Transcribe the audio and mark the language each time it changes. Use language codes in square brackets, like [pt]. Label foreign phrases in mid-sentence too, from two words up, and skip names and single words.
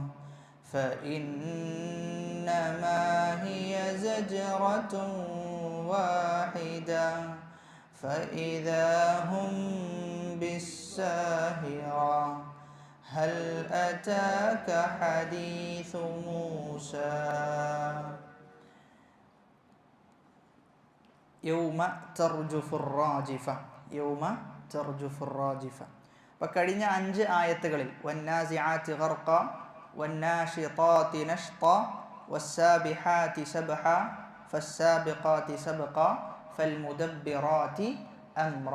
[ar] فإنما هي زجرة واحدة فإذا هم بالساهرة هل أتاك حديث موسى. يوم ترجف الراجفة. يوم ترجف الراجفة. [ml] അപ്പോൾ കഴിഞ്ഞ 5 ആയത്തുകളിൽ [ar] والنازعات غرقا والناشطات نشطا والسابحات سبحا فالسابقات سبقا فالمدبرات أمرا.